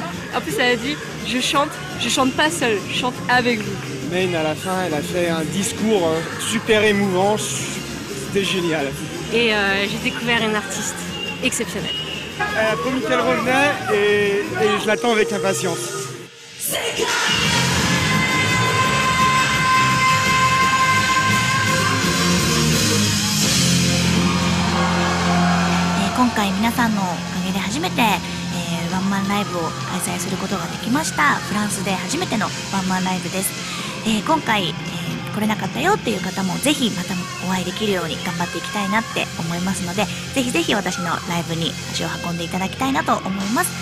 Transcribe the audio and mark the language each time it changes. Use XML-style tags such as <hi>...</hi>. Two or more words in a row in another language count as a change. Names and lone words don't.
<fr>En plus elle a dit je chante pas seule, je chante avec vous. Maine à la fin elle a fait un discours super émouvant, c'était génial. Et j'ai découvert une artiste exceptionnelle. Elle a promis qu'elle revenait et je l'attends avec impatience.</fr> <ja>今回皆さんのおかげで初めて、ワンマンライブを開催することができました。フランスで初めてのワンマンライブです。今回、来れなかったよっていう方もぜひまたお会いできるように頑張っていきたいなって思いますので、ぜひぜひ私のライブに足を運んでいただきたいなと思います。</ja>